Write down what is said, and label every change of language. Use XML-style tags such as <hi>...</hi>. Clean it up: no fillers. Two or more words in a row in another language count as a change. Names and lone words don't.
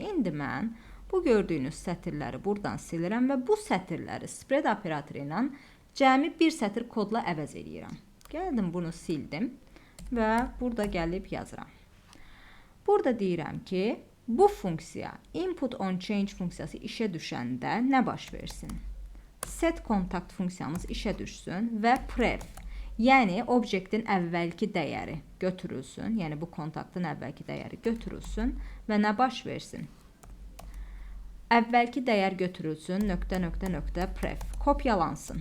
<az>İndi mən bu gördüyünüz sətirləri buradan silirəm və bu sətirləri spread operatoru ilə cəmi bir sətir kodla əvəz edirəm. Gəldim, bunu sildim və burada gəlib yazıram. Burada deyirəm ki, bu funksiya</az> <en>input on change</en> <az>funksiyası işə düşəndə nə baş versin?</az> <en>Set contact</en> <az>funksiyamız işə düşsün və pref, yəni obyektin əvvəlki dəyəri götürülsün, yəni bu kontaktın əvvəlki dəyəri götürülsün və nə baş versin? Əvvəlki dəyər götürülsün, pref, kopyalansın.</az>